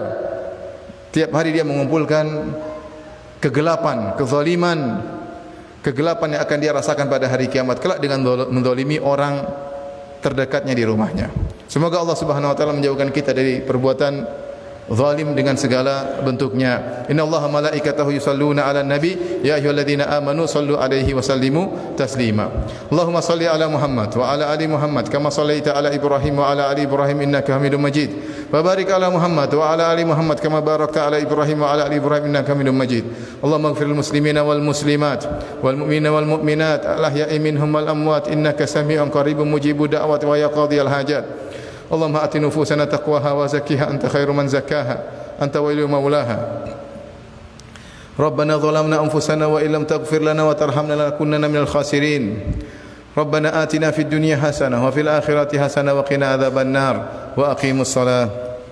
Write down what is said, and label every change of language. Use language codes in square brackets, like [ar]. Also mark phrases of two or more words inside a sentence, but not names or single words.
[id] Tiap hari dia mengumpulkan kegelapan, kezaliman, kegelapan yang akan dia rasakan pada hari kiamat kelak dengan menzalimi orang terdekatnya di rumahnya. Semoga Allah [ar] سبحانه وتعالى [id] menjauhkan kita dari perbuatan zalim dengan segala bentuknya. [ar] إن الله ملائكته يصلون على النبي يا أيها الذين آمنوا صلوا عليه وسلموا تسليما. اللهم صل على محمد وعلى آل محمد كما صليت على إبراهيم وعلى آل إبراهيم إنك حميد مجيد. وبارك على محمد وعلى آل محمد كما باركت على إبراهيم وعلى آل إبراهيم إنك حميد مجيد. اللهم اغفر للمسلمين والمسلمات والمؤمنين والمؤمنات الأحياء منهم والأموات إنك سميع قريب مجيب الدعوات ويا قاضي الحاجات. اللهم آت نفوسنا تقواها وزكها أنت خير من زكاها أنت ولي مولاها ربنا ظلمنا أنفسنا وإن لم تغفر لنا وترحمنا لنكونن من الخاسرين ربنا آتنا في الدنيا حسنة وفي الآخرة حسنة وقنا عذاب النار وأقم الصلاة.